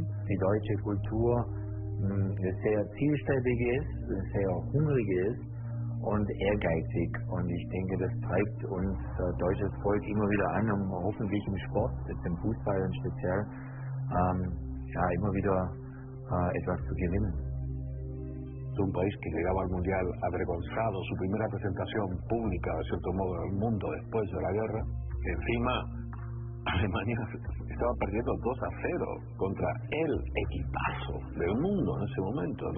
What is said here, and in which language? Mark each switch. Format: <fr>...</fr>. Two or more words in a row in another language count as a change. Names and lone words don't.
<de>Die deutsche Kultur sehr zielstrebig ist, sehr hungrig ist und ehrgeizig. Und ich denke, das treibt uns deutsches Volk immer wieder an, um hoffentlich im Sport, jetzt im Fußball und speziell, immer wieder etwas zu gewinnen.</de> <es>Es un país que llegaba al Mundial avergonzado, su primera presentación pública, de cierto modo, en el mundo después de la guerra. Encima, Alemania estaba perdiendo 2-0 contra el equipazo del mundo en ese momento, ¿no?</es>